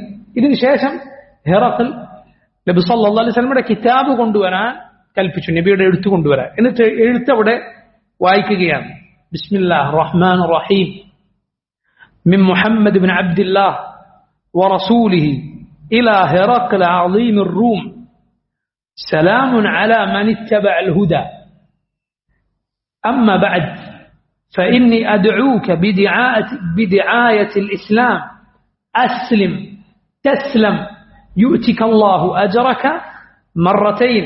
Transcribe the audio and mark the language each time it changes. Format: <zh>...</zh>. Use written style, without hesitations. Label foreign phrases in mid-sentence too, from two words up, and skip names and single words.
<ml>ഇതിനുശേഷം ഹെറഖൽ നബി</ml> <ar>صلى الله عليه وسلم</ar> <ml>കിതാബ് കൊണ്ടുവരാൻ കൽപ്പിച്ചു, നബിയുടെ എഴുത്ത് കൊണ്ടുവരാൻ. എന്നിട്ട് എഴുത്ത് അവിടെ വായിക്കുകയാണ്.</ml> <ar>بسم الله الرحمن الرحيم، من محمد بن عبد الله ورسوله إلى هرقل عظيم الروم سلام على من اتبع الهدى أما بعد فإني أدعوك بدعاية الإسلام أسلم تسلم يؤتك الله أجرك مرتين</ar>